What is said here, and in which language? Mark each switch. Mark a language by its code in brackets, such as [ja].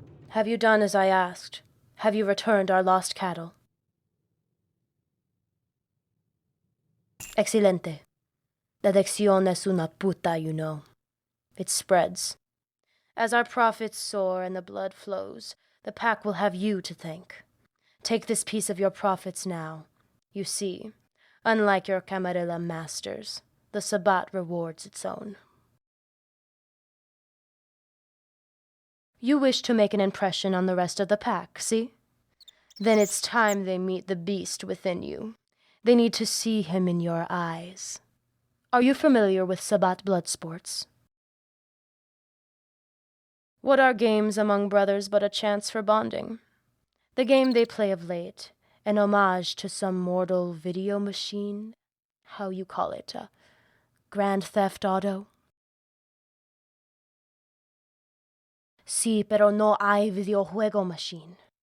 [en] Have you done as I asked? Have you returned our lost cattle? [es] Excelente. La lección es una puta, [en] you know. It spreads. As our profits soar and the blood flows, the pack will have you to thank. Take this piece of your profits now. You see, unlike your Camarilla masters, the Sabbat rewards its own. You wish to make an impression on the rest of the pack, see? Then it's time they meet the beast within you. They need to see him in your eyes. Are you familiar with sabbat bloodsports? What are games among brothers but a chance for bonding? The game they play of late, an homage to some mortal video machine, how you call it, a Grand Theft Auto? [es] Sí, pero no hay videojuego machine.